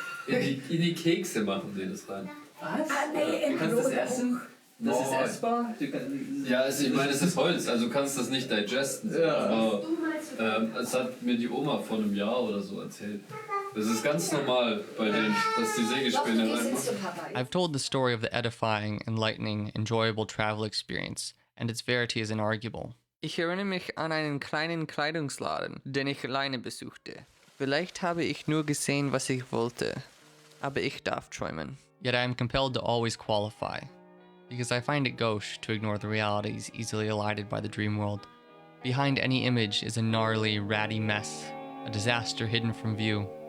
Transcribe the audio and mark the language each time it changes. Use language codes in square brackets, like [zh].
[de] In die Kekse machen die das rein. Was? Ah, nee, Du kannst das essen? Das ist Boah. essbar? Ja, also ich meine, es ist Holz, also du kannst das nicht digesten. Ja. Aber es hat mir die Oma vor einem Jahr oder so erzählt. Das ist ganz normal bei denen, dass die Sägespäne reinmachen. [en] I've told the story of the edifying, enlightening, enjoyable travel experience, and its verity is inarguable. [de] Ich erinnere mich an einen kleinen Kleidungsladen, den ich alleine besuchte. Vielleicht habe ich nur gesehen, was ich wollte, aber ich darf träumen. [en] Yet I am compelled to always qualify, because I find it gauche to ignore the realities easily elided by the dream world. Behind any image is a gnarly, ratty mess, a disaster hidden from view.